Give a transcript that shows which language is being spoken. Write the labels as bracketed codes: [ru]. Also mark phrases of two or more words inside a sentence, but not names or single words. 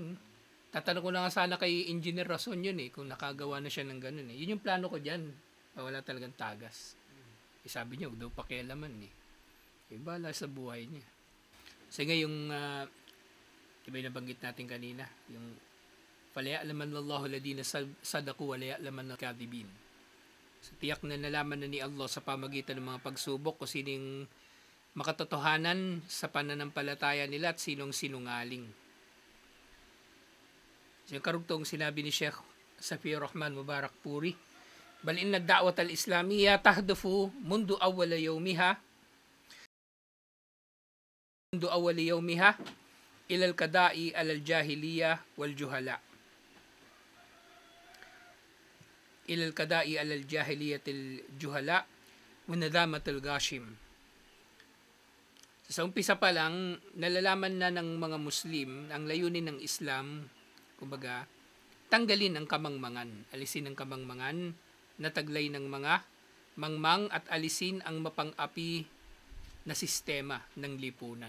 [tl] Tatanong ko na nga sana kay Engineer Rason yun kung nakagawa na siya ng ganun Yun yung plano ko dyan. Wala talagang tagas. Sabi niya, wag daw pakialaman Bala sa buhay niya. Sige yung diba yung nabanggit natin kanina, yung [ar] فليعلمن الله الذين صدقوا وليعلمن الكاذبين. [tl] Tiyak na nalaman na ni Allah sa pamagitan ng mga pagsubok kung sining makatotohanan sa pananampalataya nila at sinong sinungaling. So, yung karugtong sinabi ni Sheikh Safiur Rahman Mubarak Puri, [ar] بل إن الدعوة الإسلامية تهدف منذ أول يومها إلى القضاء الجاهلية والجهالة. إلى القضاء الجاهلية الجهالة ونظام الغاشم. [tl] Sa umpisa pa lang, nalalaman na ng mga Muslim ang layunin ng Islam, kumbaga, tanggalin ang kamangmangan, alisin ang kamangmangan, nataglay ng mga mangmang at alisin ang mapang-api na sistema ng lipunan.